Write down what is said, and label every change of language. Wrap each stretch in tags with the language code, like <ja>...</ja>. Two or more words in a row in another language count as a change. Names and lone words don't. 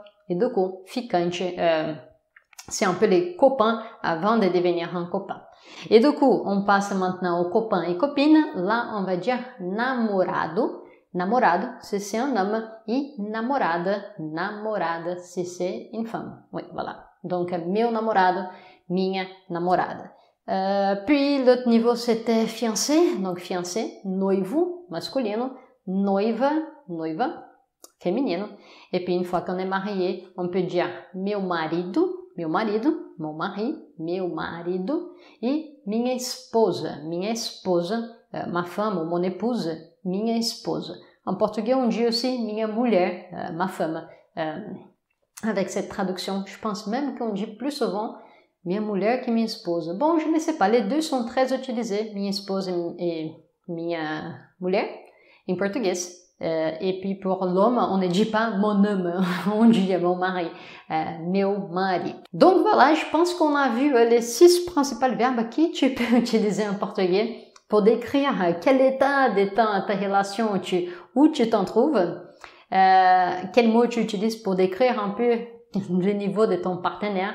<fr>Et du coup, ficante, c'est un peu les copains avant de devenir un copain. Et du coup, on passe maintenant aux copains et copines. Là, on va dire namorado. Namorado, si c'est un homme. Et</fr> <pt>namorada, namorada,</pt> <fr>si c'est une femme. Oui, voilà. Donc,</fr> <pt>meu namorado, minha namorada.</pt> <fr>Puis, l'autre niveau, c'était fiancé. Donc, fiancé,</fr> <pt>noivo, masculino. Noiva, noiva, féminino.</pt> <fr>Et puis, une fois qu'on est marié, on peut dire</fr> <pt>meu marido,</pt> <fr>mon mari,</fr> <pt>meu marido,</pt> <fr>et</fr> <pt>minha esposa,</pt> <fr>ma femme ou mon épouse,</fr> <pt>minha esposa.</pt> <fr>En portugais, on dit aussi</fr> <pt>minha mulher,</pt> <fr>ma femme. Avec cette traduction, je pense même qu'on dit plus souvent</fr> <pt>minha mulher</pt> <fr>que</fr> <pt>minha esposa.</pt> <fr>Bon, je ne sais pas, les deux sont très utilisés,</fr> <pt>minha esposa et minha mulher,</pt> <fr>en portugais. Et puis pour l'homme, on ne dit pas mon homme, on dit mon mari,</fr> <pt>meu mari.</pt> <fr>Donc voilà, je pense qu'on a vu les 6 principaux verbes que tu peux utiliser en portugais pour décrire quel état de ta relation où tu t'en trouves, quel mot tu utilises pour décrire un peu le niveau de ton partenaire.</fr>